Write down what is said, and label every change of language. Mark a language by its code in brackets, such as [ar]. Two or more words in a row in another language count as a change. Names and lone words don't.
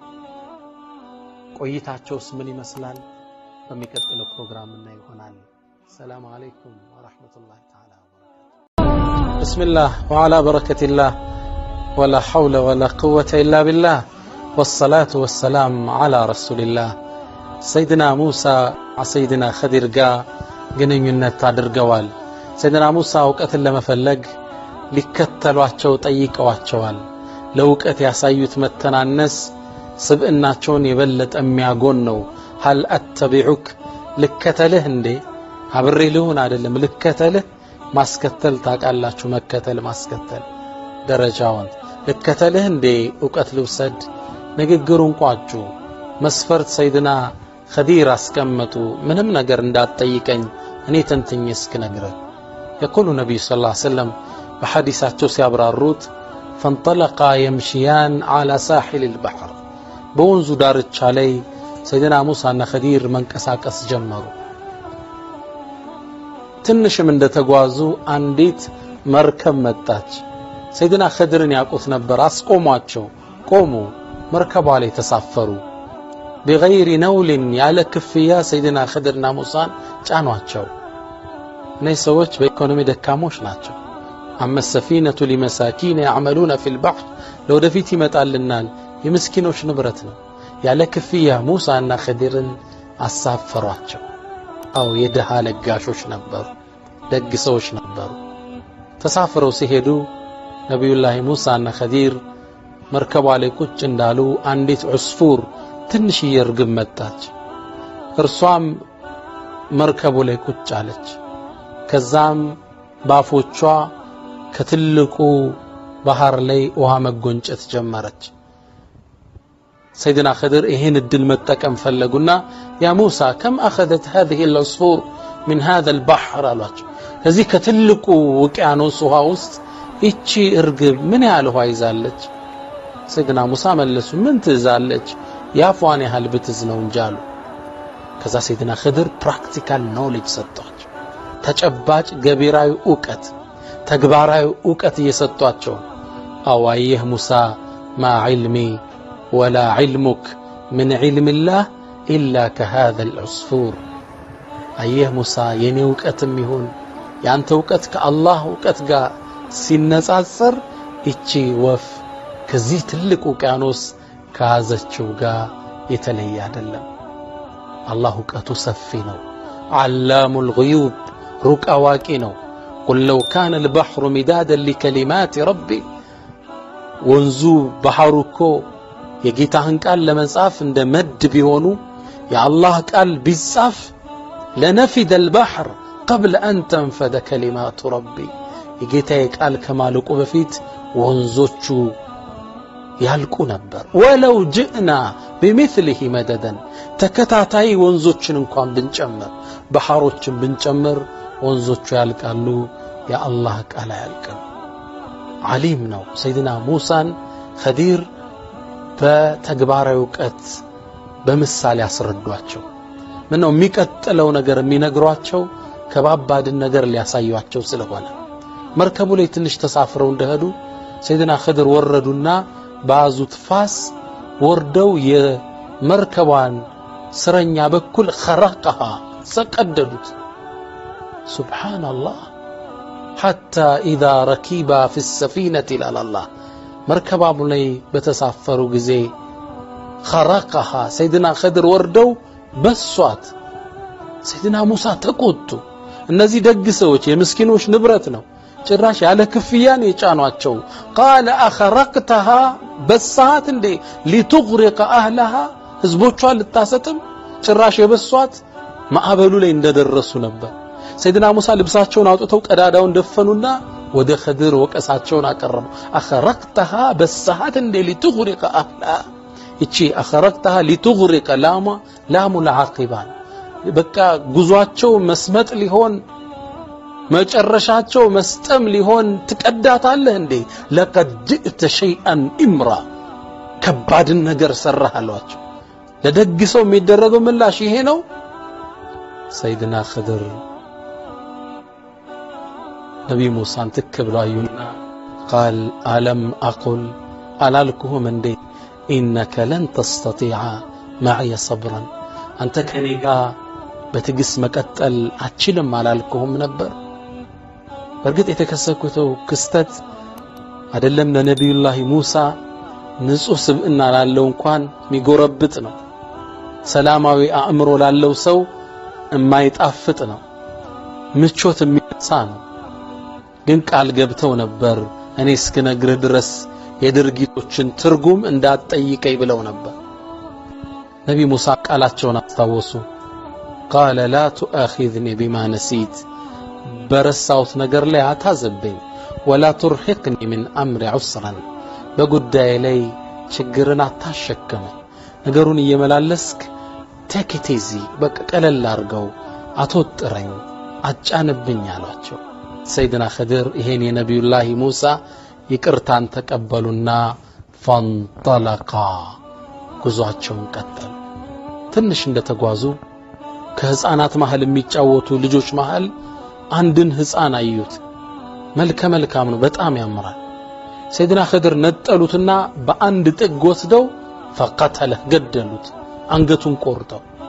[am] ቆይታቸውስ ምን ይመስላል በሚቀጥለው ፕሮግራም እና ይሆናል [ar] سلام عليكم ورحمة الله تعالى وبركاته بسم الله وعلى بركة الله ولا حول ولا قوة إلا بالله والصلاة والسلام على رسول الله سيدنا موسى سيدنا خضر [am] جا ግንኙነት አድርገዋል [ar] سيدنا موسى [am] ወቀት ለመፈለግ ሊከተሏቸው ጠይቀዋቸዋል ለውቀት ያሳዩት መተናነስ ስብእናቸውን የበለጠ የሚያጎን ነው [ar] هل اتبعك [am] ልከተልህ እንዴ አብሬ ልሁን አይደለም ልከተልህ ማስከተል ታቃላችሁ መከተል ማስከተል ደረጃውን ልከተልህ እንዴ ዕውቀት ልውሰድ ንግግሩን ቋጩ መስፈርት ሰይድና ኸዲር አስቀመጡ ምንም ነገር እንዳትጠይቀኝ እኔ ተንተኝ እስክነግርህ [ar] يقول النبي صلى الله عليه وسلم [am] بحديثاቸው ሲያብራሩት [ar] فانطلقا يمشيان على ساحل البحر [am] በወንዙ ዳርቻ ላይ ሰይድና ሙሳና ኸዲር መንቀሳቀስ ጀመሩ ትንሽም እንደተጓዙ አንዲት መርከብ መጣች ሰይድና ኸድርን ያቁት ነበር አስቆሟቸው ቆሙ መርከቧ ላይ ተሳፈሩ [ar] بغير نول [am] ያለ ክፍያ ሰይድና ኸድርና ሙሳን ጫኗቸው እነዚህ ሰዎች በኢኮኖሚ ደካሞች ናቸው አማ [ar] السفينة لمساكين يعملون في البحر [am] ለወደፊት ይመጣልናል የምስኪኖች ንብረት ነው ያለ ክፍያ ሙሳና ኸዲርን አሳፈሯቸው አው የደሃ ለጋሾች ነበሩ ደግ ሰዎች ነበሩ ተሳፍረው ሲሄዱ ነብዩላህ ሙሳና ኸዲር መርከቧ ላይ ቁጭ እንዳሉ አንዲት ዑስፉር ትንሽ ይርግብ መጣች እርሷም መርከቡ ላይ ቁጭ አለች ከዛም ባፎቿ ከትልቁ ባህር ላይ ውሃ መጎንጨት ጀመረች [ar] سيدنا خضر [am] ይሄን እድል መጠቀም ፈለጉና ያ ሙሳ [ar] كم اخذت هذه العصفور من هذا البحر [am] አሏቸው ከዚህ ከትልቁ ውቅያኖስ ውሃ ውስጥ እቺ እርግብ ምን ያህል ውሃ ይዛለች ሰይድና ሙሳ መለሱ ምን ትዛለች ያፏን ያህል ብትዝ ነው እንጂ አሉ ከዛ ሰይድና خضر ፕራክቲካል ኖሌጅ ሰጣቸው ተጨባጭ ገቢራዊ ዕውቀት ተግባራዊ ዕውቀት እየሰጧቸው አዋየህ ሙሳ [ar] ما علمي ولا علمك من علم الله إلا كهذا العصفور أيه موسى [am] يني وقتم يهون ያንተ ዕውቀት ከአላህ ዕውቀት ጋር ሲነጻጸር እቺ ወፍ ከዚህ ትልቅ ውቅያኖስ ከያዘችው ጋር የተለየ አይደለም አላህ ዕውቀቱ ሰፊ ነው [ar] علام الغيوب [am] ሩቅ አዋቂ ነው [ar] قل لو كان البحر مدادا لكلمات ربي [am] ወንዙ ባህሩ እኮ የጌታህን ቃል ለመጻፍ እንደ መድ ቢሆኑ የአላህ ቃል ቢጻፍ [ar] لنفد البحر قبل أن تنفد كلمات ربي [am] የጌታዬ ቃል ከማለቁ በፊት ወንዞቹ ያልቁ ነበር [ar] ولو جئنا بمثله مددا [am] ተከታታይ ወንዞችን እንኳን ብንጨምር ባህሮችን ብንጨምር ወንዞቹ ያልቃሉ የአላህ ቃል ያልቃል ዓሊም ነው ሰይድና ሙሳን ኸዲር በተግባራዊ ዕውቀት በምሳሌ ያስረዷቸው ምነው የሚቀጥለው ነገር የሚነግሯቸው ከባባድን ነገር ሊያሳዩአቸው ስለሆነ መርከቡ ላይ ትንሽ ተሳፍረው እንደሄዱ ሰይድና ኸድር ወረዱና ባዙት ፋስ ወርደው የመርከቧን ስረኛ በኩል خرقها ሰቀደዱት [ar] سبحان الله حتى إذا ركبا في السفينة إلى الله مركبا [am] ላይ በተሳፈሩ ጊዜ [ar] خرقها سيدنا خضر [am] ወርደው በሷት [ar] سيدنا موسى [am] ተቆጡ እነዚህ ደግ ሰዎች የምስኪኖች ንብረት ነው ጭራሽ ያለ ክፍያን የጫኗቸው [ar] قال اخرقتها [am] በሳት እንዴ [ar] لتغرق اهلها [am] ህዝቦቿን ልታሰጥም ጭራሽ የበሷት ማዕበሉ ላይ እንደደረሱ ነበር [ar] سيدنا موسى [am] ልብሳቸውን አውጥተው ቀዳዳውን ደፈኑና ወደ ኸድር ወቀሳቸውን አቀረቡ اخرقتها በሳት እንዴ [ar] لتغرق اهلها [am] እቺ [ar] اخرقتها لتغرق لام العاقبان [am] በቃ ጉዟቸው መስመጥ ሊሆን መጨረሻቸው መስጠም ሊሆን ትቀዳታለህ እንዴ [ar] لقد جئت شيئا امرا [am] ከባድ ነገር ሰራህ አሏቸው ለደግ ሰው የሚደረገው ምላሽ ይሄ ነው ሰይድና ኸድር ነብይ ሙሳን ተከብላዩና [ar] قال الم اقل [am] አላልኩህም እንዴ [ar] انك لن تستطيع معي صبرا [am] አንተ ከኔ ጋር በትግስ መቀጠል አችልም አላልኩህም ነበር በርግጥ የተከሰተው ክስተት አይደለም ለነብዩላህ ሙሳ ንጹህ ስብዕና ላለው እንኳን ሚጎረብጥ ነው ሰላማዊ አእምሮ ላለው ሰው የማይጣፍጥ ነው ምቾት የሚነሳ ነው ግን ቃል ገብተው ነበር እኔ እስከነግርህ ድረስ የድርጊቶችን ትርጉም እንዳትጠይቀኝ ብለው ነበር ነብይ ሙሳ ቃላቸውን አስታወሱ [ar] قال لا تؤاخذني بما نسيت [am] برساوت ነገር ላይ አታዘበኝ ولا [ar] ترهقني من امر عسرا [am] በጉዳይ ላይ ችግርን አታሸከም ነገሩን እየመላለስክ ተከቴዚ በቃ ቀለል አርገው አትወጥረኝ አጫንብኝ አሏቸው ሰይድና ኸድር ይሄን የነብዩላህ ሙሳ ይቅርታን ተቀበሉና فانطلقا ጉዟቸውን ቀጠሉ ትንሽ እንደተጓዙ ከህፃናት መሃል የሚጫወቱ ልጆች መሃል አንድን ህፃን አዩት መልካም ነው በጣም ያምራል ሰይድና ኸድር ነጠሉትና በአንድ ጥግ ወስደው فقتله ገደሉት አንገቱን ቆርጠው